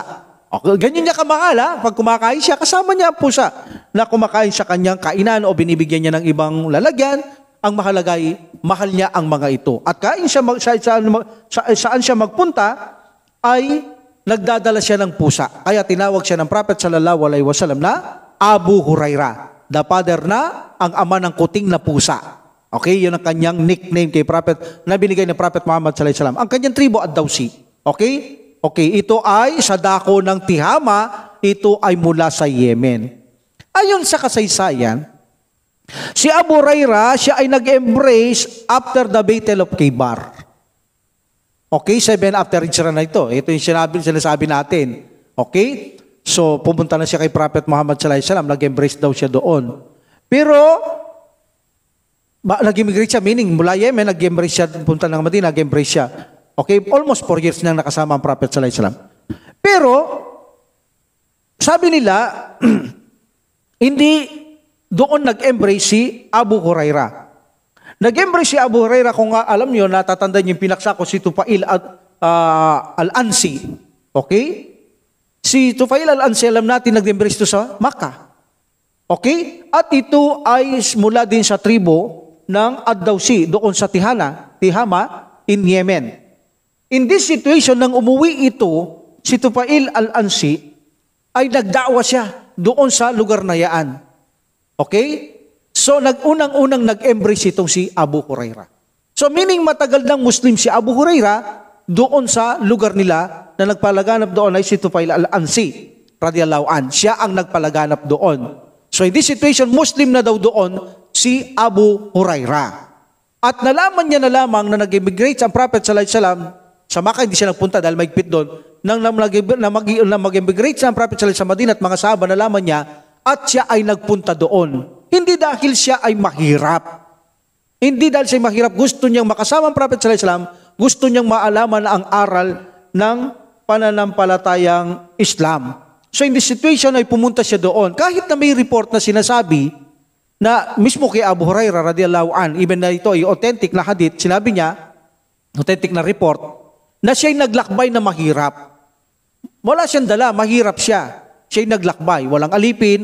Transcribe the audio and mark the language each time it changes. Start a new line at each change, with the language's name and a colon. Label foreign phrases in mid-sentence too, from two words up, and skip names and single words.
Filipino: Okay, ganyan niya kamahal pag kumakain siya, kasama niya ang pusa na kumakain sa kanyang kainan o binibigyan niya ng ibang lalagyan. Ang mahalaga ay mahal niya ang mga ito. At kain siya saan siya magpunta ay nagdadala siya ng pusa. Kaya tinawag siya ng Prophet
Arabic: صلى الله عليه وسلم
Filipino: na Abu Hurairah,
English: the father
Filipino: na ang ama ng kuting na pusa. Okay, yun ang kanyang nickname kay Prophet na binigay ng Prophet Muhammad
Arabic: صلى الله عليه وسلم.
Filipino: Ang kanyang tribo ad-Dawsi. Okay? Okay, ito ay sa dako ng Tihama, ito ay mula sa Yemen. Ayon sa kasaysayan, si Abu Hurairah, siya ay nag-embrace
English: after the Battle of Khaybar.
Filipino: Okay, 7
English: after Hijrah
Filipino: na ito. Ito yung sinasabi natin. Okay? So, pumunta na siya kay Prophet Muhammad
Arabic: صلى الله عليه وسلم,
Filipino: nag-embrace daw siya doon. Pero, nag-immigrate siya, meaning mula Yemen, nag-embrace siya, punta ng Madina, nag-embrace siya. Okay,
English: almost 4 years
Filipino: nang nakasama ang Prophet
Arabic: صلى الله عليه وسلم.
Filipino: Pero, sabi nila, hindi doon nag-embrace si Abu Hurairah. Nag-embrace si Abu Hurairah, kung alam nyo, natatanda niyo yung pinaksa ko si Tufail al-Ansi. Okay? Si Tufail al-Ansi, alam natin, nag-embrace ito sa Makkah. Okay? At ito ay mula din sa tribo ng Ad-Dawsi doon sa Tihama
English: in Yemen. In this situation,
Filipino: nang umuwi ito, si Tufail al-Ansi, ay nagda'wa siya doon sa lugar na yaan. Okay? So, unang-unang nag-embrace itong si Abu Huraira. So, meaning matagal ng Muslim si Abu Huraira doon sa lugar nila na nagpalaganap doon ay si Tufail al-Ansi,
Arabic: رضي الله عن.
Filipino: Siya ang nagpalaganap doon. So,
English: in this situation,
Filipino: Muslim na daw doon si Abu Huraira. At nalaman niya na lamang na nag-immigrate ang Prophet
Arabic: صلى الله عليه وسلم
Filipino: sa Makkah, hindi siya nagpunta dahil maigpit doon. Nang mag-immigrate sa Prophet
Arabic: صلى الله عليه وسلم
Filipino: sa Madinah at mga sahaba, nalaman niya at siya ay nagpunta doon. Hindi dahil siya ay mahirap. Hindi dahil siya mahirap. Gusto niyang makasama ang Prophet
Arabic: صلى الله عليه وسلم.
Filipino: Gusto niyang maalaman ang aral ng pananampalatayang Islam. So
English: in this situation
Filipino: ay pumunta siya doon. Kahit na may report na sinasabi na mismo kay Abu Hurairah
Arabic: رضي الله عن,
Filipino: even na ito ay authentic na hadith, sinabi niya, authentic na report, na siya'y naglakbay na mahirap. Wala siyang dala, mahirap siya. Siya'y naglakbay, walang alipin.